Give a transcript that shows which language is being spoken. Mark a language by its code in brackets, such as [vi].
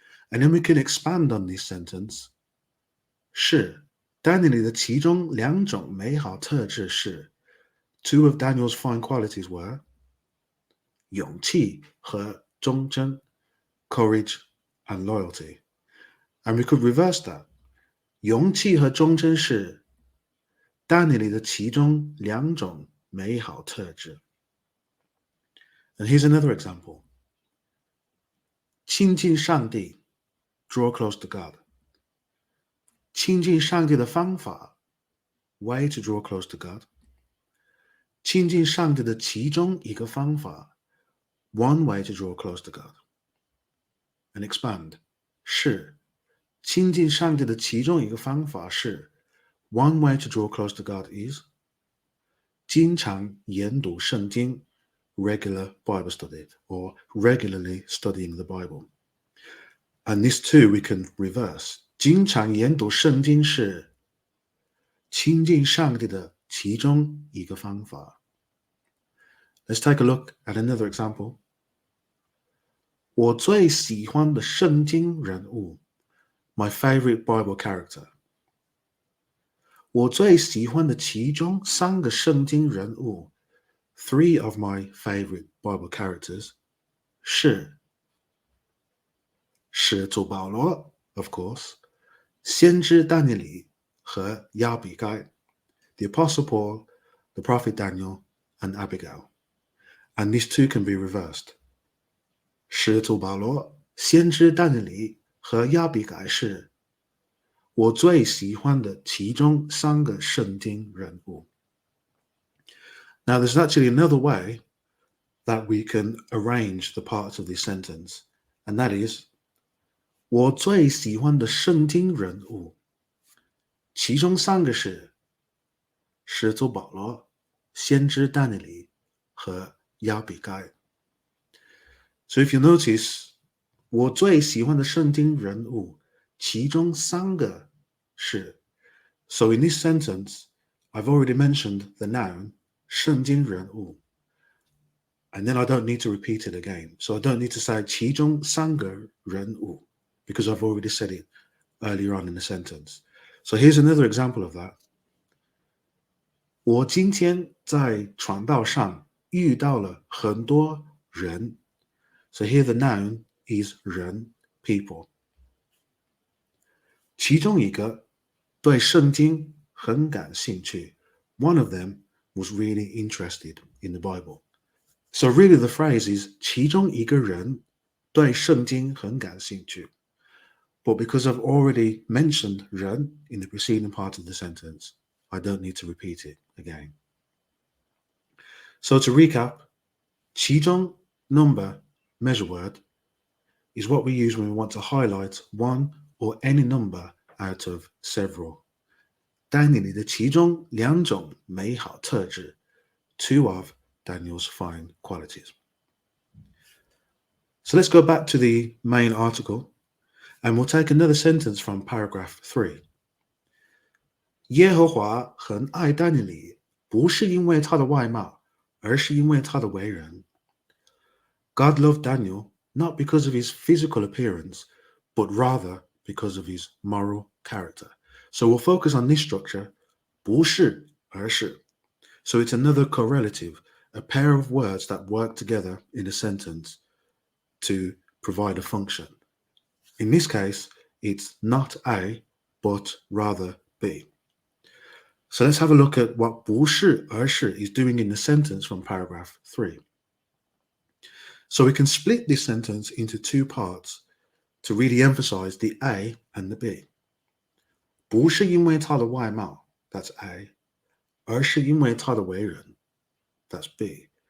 [en] And then we can expand on this sentence. [zh] 是 Daniel 的其中两种美好特质是 [en] two of Daniel's fine qualities were [zh] 勇气和忠贞, [en] courage and loyalty. And we could reverse that. [zh] 勇气和忠贞是 Daniel 的其中两种美好特质. [en] And here's another example. [zh] 亲近上帝 [en] draw close to God. [zh] 亲近上帝的方法 [en] way to draw close to God. [zh] 亲近上帝的其中一个方法 [en] one way to draw close to God. And expand. [zh] 是亲近上帝的其中一个方法是 [en] one way to draw close to God is [zh] 经常研读圣经 [en] regular Bible study or regularly studying the Bible. And this too we can reverse. [zh] 经常研读圣经是亲近上帝的其中一个方法. [en] Let's take a look at another example. [zh] 我最喜欢的圣经人物 [en] my favorite Bible character. [zh] 我最喜欢的其中三个圣经人物 [en] three of my favorite Bible characters [zh] 是使徒保罗 [en] of course, [zh] 先知但以理和亚比该 [en] the Apostle Paul, the Prophet Daniel, and Abigail. And these two can be reversed. [zh] 使徒保罗、先知但以理和亚比该是我最喜欢的其中三个圣经人物. [en] Now there's actually another way that we can arrange the parts of this sentence, and that is [zh] 我最喜欢的圣经人物其中三个是使徒保罗、先知但以理和亚比该. [en] So if you notice, [zh] 我最喜欢的圣经人物其中三个是. [en] So in this sentence, I've already mentioned the noun [zh] 圣经人物, [en] and then I don't need to repeat it again. So I don't need to say [zh] 其中三个人物 [en] because I've already said it earlier on in the sentence. So here's another example of that. [zh] 我今天在传道上遇到了很多人. [en] So here the noun is 人, people. [zh] 其中一个对圣经很感兴趣. [en] One of them was really interested in the Bible. So really the phrase is [zh] 其中一个人对圣经很感兴趣. [en] But because I've already mentioned 人 in the preceding part of the sentence, I don't need to repeat it again. So to recap, 其中 number measure word is what we use when we want to highlight one or any number out of several. [zh] 单你的其中两种美好特质, [en] two of Daniel's fine qualities. So let's go back to the main article and we'll take another sentence from paragraph 3. [zh] 耶和华很爱但以理，不是因为他的外貌，而是因为他的为人. [en] God loved Daniel not because of his physical appearance, but rather because of his moral character. So we'll focus on this structure, 不是而是. So it's another correlative, a pair of words that work together in a sentence to provide a function. In this case, it's not A, but rather B. So let's have a look at what 不是而是 is doing in the sentence from paragraph 3. So we can split this sentence into two parts to really emphasize the A and the B. [zh] 不是因为他的外貌, [en] that's A, [zh] 而是因为他的为人, [en] that's B.